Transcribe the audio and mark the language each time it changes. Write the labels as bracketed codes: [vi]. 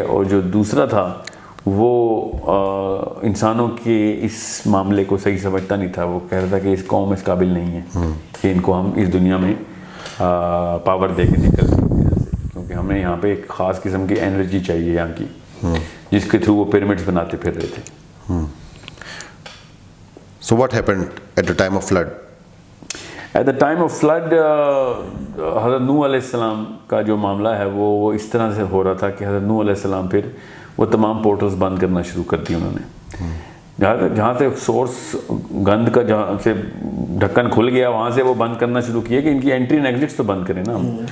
[ur] اور جو دوسرا تھا وہ انسانوں کے اس معاملے کو صحیح سمجھتا نہیں تھا, وہ کہہ رہا تھا کہ اس قوم اس قابل نہیں ہے کہ ان کو ہم اس دنیا میں پاور دے کے نکل سکتے, کیونکہ ہمیں یہاں پہ ایک خاص قسم کی انرجی چاہیے یہاں کی, جس کے تھرو وہ پیرامڈس بناتے پھر رہے تھے. [en] So what happened at the time of flood? At the time of flood, [ur] حضرت نوح علیہ السلام کا جو معاملہ ہے وہ اس طرح سے ہو رہا تھا کہ حضرت نوح علیہ السلام پھر وہ تمام پورٹلز بند کرنا شروع کر دی انہوں نے. جہاں سے سورس گند کا جہاں سے ڈھکن کھل گیا وہاں سے وہ بند کرنا شروع کیا کہ ان کی انٹری اینڈ ایگزٹس تو بند کریں نا ہم.